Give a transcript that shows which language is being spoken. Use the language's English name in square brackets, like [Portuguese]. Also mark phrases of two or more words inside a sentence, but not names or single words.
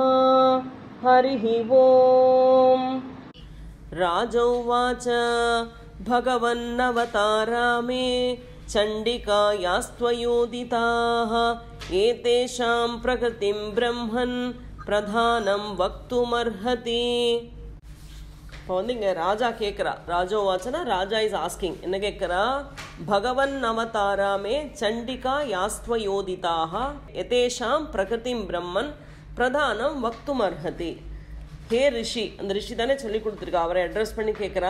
[Sanskrit] हरिः ओम्। राजोवाच भगवन्नवतारामे चण्डिकायास्त्वयोदिताः एतेषां प्रकृतिं ब्रह्मन् प्रधानं वक्तुमर्हति। [Tamil] இப்போ வந்து இங்கே ராஜா கேட்குறா, ராஜோவாச்சனா ராஜா [English] is asking, [Tamil] என்ன கேட்குறா? [Sanskrit] भगवन् अवतारामे चण्डिका यास्त्वयोदिताः एतेषां प्रकृतिं ब्रह्मन् प्रधानं वक्तुमर्हति. [Tamil] ஹே ரிஷி, அந்த ரிஷி தானே சொல்லி கொடுத்துருக்கா, அவரை அட்ரஸ் பண்ணி கேட்குறா.